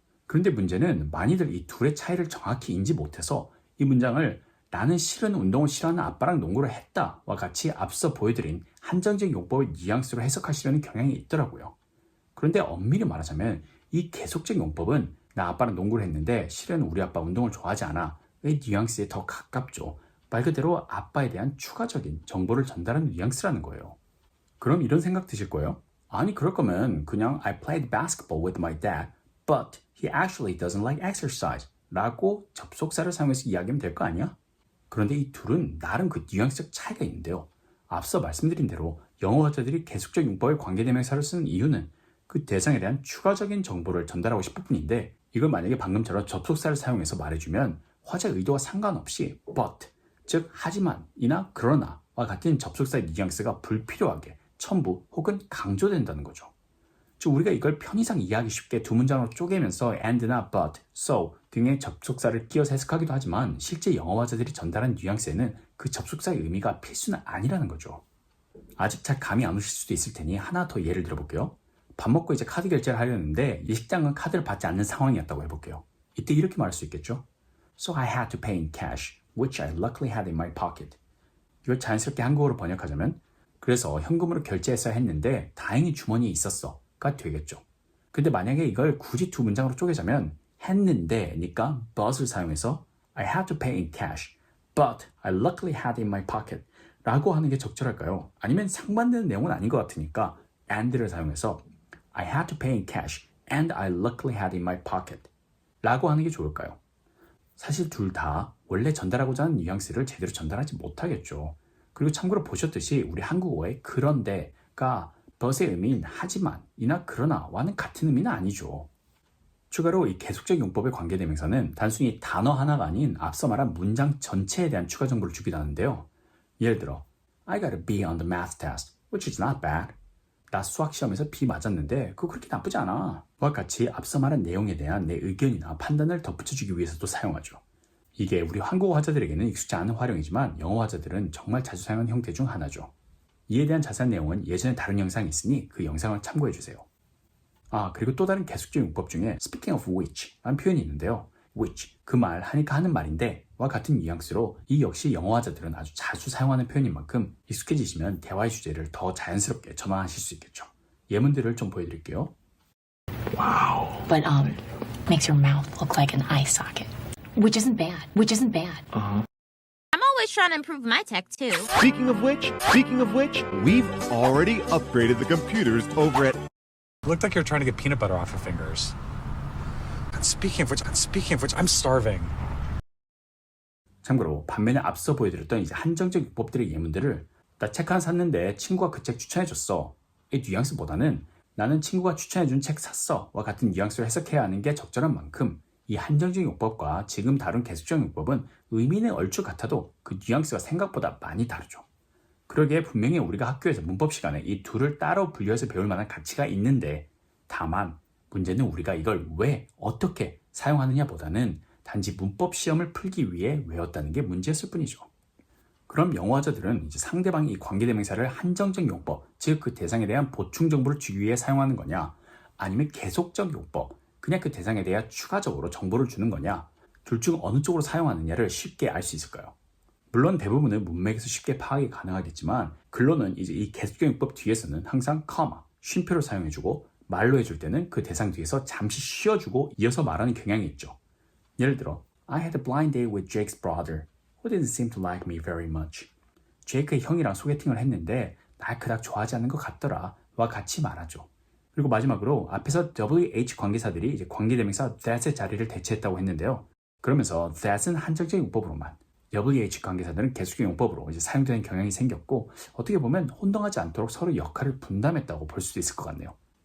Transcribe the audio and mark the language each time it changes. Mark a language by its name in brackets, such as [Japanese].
[Korean] 그런데 문제는 많이들 이 둘의 차이를 정확히 인지 못해서 이 문장을 나는 실은 운동을 싫어하는 아빠랑 농구를 했다와 같이 앞서 보여드린 한정적 용법의 뉘앙스로 해석하시려는 경향이 있더라고요. 그런데 엄밀히 말하자면 이 계속적 용법은 나 아빠랑 농구를 했는데 실은 우리 아빠 운동을 좋아하지 않아 의 뉘앙스에 더 가깝죠. 말 그대로 아빠에 대한 추가적인 정보를 전달하는 뉘앙스라는 거예요. 그럼 이런 생각 드실 거예요. 아니 그럴 거면 그냥 [English] I played basketball with my dad but he actually doesn't like exercise [Korean] 라고 접속사를 사용해서 이야기하면 될 거 아니야? 그런데 이 둘은 나름 그 뉘앙스적 차이가 있는데요. 앞서 말씀드린 대로 영어화자들이 계속적 용법의 관계대명사를 쓰는 이유는 그 대상에 대한 추가적인 정보를 전달하고 싶을 뿐인데 이걸 만약에 방금처럼 접속사를 사용해서 말해주면 화자 의도와 상관없이 but, 즉 하지만이나 그러나와 같은 접속사의 뉘앙스가 불필요하게 첨부 혹은 강조된다는 거죠. 즉 우리가 이걸 편의상 이해하기 쉽게 두 문장으로 쪼개면서 and나 but, so 등의 접속사를 끼워서 해석하기도 하지만 실제 영어화자들이 전달한 뉘앙스에는 그 접속사의 의미가 필수는 아니라는 거죠. 아직 잘 감이 안 오실 수도 있을 테니 하나 더 예를 들어볼게요. 밥 먹고 이제 카드 결제를 하려는데 이 식당은 카드를 받지 않는 상황이었다고 해볼게요. 이때 이렇게 말할 수 있겠죠. [English] So I had to pay in cash, which I luckily had in my pocket. [Korean] 이걸 자연스럽게 한국어로 번역하자면 그래서 현금으로 결제했어야 했는데 다행히 주머니에 있었어가 되겠죠. 근데 만약에 이걸 굳이 두 문장으로 쪼개자면 했는데니까 but을 사용해서 [English] I had to pay in cash, but I luckily had in my pocket [Korean] 라고 하는 게 적절할까요? 아니면 상반되는 내용은 아닌 것 같으니까 and를 사용해서 [English] I had to pay in cash and I luckily had in my pocket [Korean] 라고 하는 게 좋을까요? 사실 둘 다 원래 전달하고자 하는 뉘앙스를 제대로 전달하지 못하겠죠. 그리고 참고로 보셨듯이 우리 한국어의 그런데가 but의 의미인 하지만이나 그러나와는 같은 의미는 아니죠. 추가로 이 계속적 용법의 관계대명사는 단순히 단어 하나가 아닌 앞서 말한 문장 전체에 대한 추가 정보를 주기도 하는데요. [English] 예를 들어 I got a B on the math test, which is not bad. [Korean] 나 수학 시험에서 B 맞았는데 그거 그렇게 나쁘지 않아. 와 같이 앞서 말한 내용에 대한 내 의견이나 판단을 덧붙여주기 위해서도 사용하죠. 이게 우리 한국어 화자들에게는 익숙지 않은 활용이지만 영어 화자들은 정말 자주 사용하는 형태 중 하나죠. 이에 대한 자세한 내용은 예전에 다른 영상이 있으니 그 영상을 참고해주세요. 아, 그리고 또 다른 계속적 용법 중에 [English] speaking of which [Korean] 라는 표현이 있는데요. which, 그 말 하니까 하는 말인데 와 같은 뉘앙스로 이 역시 영어화자들은 아주 자주 사용하는 표현인 만큼 익숙해지시면 대화의 주제를 더 자연스럽게 전환하실 수 있겠죠. 예문들을 좀 보여드릴게요. [English] But makes your mouth look like an eye socket. Which isn't bad. Which isn't bad. I'm always trying to improve my tech too. Speaking of which, we've already upgraded the computers over at. Looked like you're trying to get peanut butter off your fingers. And speaking of which, I'm starving. [Korean] 참고로 반면에 앞서 보여드렸던 이제 한정적 요법들의 예문들을 나 책 하나 샀는데 친구가 그 책 추천해줬어 이 뉘앙스보다는 나는 친구가 추천해준 책 샀어 와 같은 뉘앙스로 해석해야 하는 게 적절한 만큼 이 한정적 용법과 지금 다룬 계속적 용법은 의미는 얼추 같아도 그 뉘앙스가 생각보다 많이 다르죠. 그러기에 분명히 우리가 학교에서 문법 시간에 이 둘을 따로 분류해서 배울 만한 가치가 있는데 다만 문제는 우리가 이걸 왜 어떻게 사용하느냐 보다는 단지 문법 시험을 풀기 위해 외웠다는 게 문제였을 뿐이죠. 그럼 영어화자들은 이제 상대방이 이 관계대명사를 한정적 용법, 즉 그 대상에 대한 보충 정보를 주기 위해 사용하는 거냐 아니면 계속적 용법, 그냥 그 대상에 대해 추가적으로 정보를 주는 거냐 둘 중 어느 쪽으로 사용하느냐를 쉽게 알 수 있을까요? 물론 대부분은 문맥에서 쉽게 파악이 가능하겠지만 글로는 이제 이 계속적 용법 뒤에서는 항상 커마, 쉼표를 사용해주고 말로 해줄 때는 그 대상 뒤에서 잠시 쉬어주고 이어서 말하는 경향이 있죠. [English] 예를 들어 I had a blind date with Jake's brother who didn't seem to like me very much. [Korean] 제이크의 형이랑 소개팅을 했는데 날 그닥 좋아하지 않는 것 같더라 와 같이 말하죠. 그리고 마지막으로 앞에서 WH 관계사들이 이제 관계대명사 that의 자리를 대체했다고 했는데요. 그러면서 that은 한정적 용법으로만 WH 관계사들은 계속적 용법으로 이제 사용되는 경향이 생겼고 어떻게 보면 혼동하지 않도록 서로 역할을 분담했다고 볼 수도 있을 것 같네요.